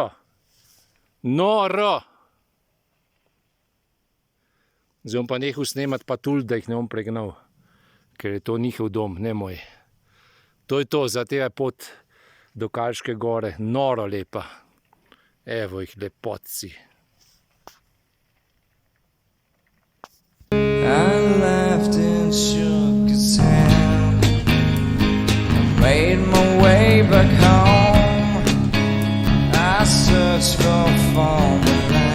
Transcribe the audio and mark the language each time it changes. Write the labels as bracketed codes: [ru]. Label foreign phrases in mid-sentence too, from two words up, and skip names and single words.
[sl] Noro. Zdaj bom pa nehal snemati patul, da jih ne bom pregnal. Ker je to njihov dom, ne moj. To je to, za tega pot do Kalške gore. Noro lepa. Evo jih, lepotci. [en] I laughed and shook his hand. I made my way back home. I searched for farmland.